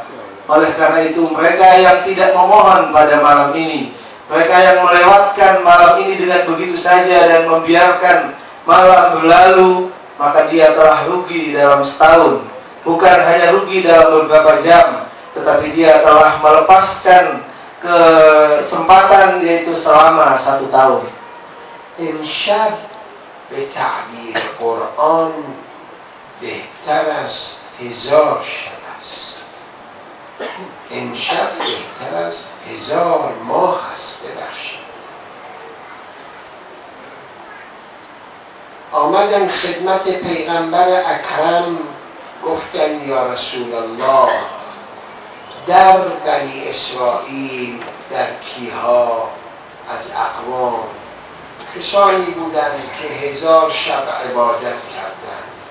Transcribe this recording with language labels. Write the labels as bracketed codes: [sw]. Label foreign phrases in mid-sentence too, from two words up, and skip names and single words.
[id] Oleh karena itu mereka yang tidak memohon pada malam ini, mereka yang melewatkan malam ini dengan begitu saja dan membiarkan malam berlalu, maka dia telah rugi dalam setahun. Bukan hanya rugi dalam beberapa jam, tetapi dia telah melepaskan kesempatan, yaitu selama 1 tahun. [fa] امشب به تعبیر قرآن بهتر از 1000 شب است. امشب بهتر از 1000 ماه است. ببخشید آمدن خدمت پیغمبر اکرم، گفتن [ar] یا رسول الله [fa] در بنی اسرائیل، در کیها از اقوام کسانی بودند که 1000 شب عبادت کردند.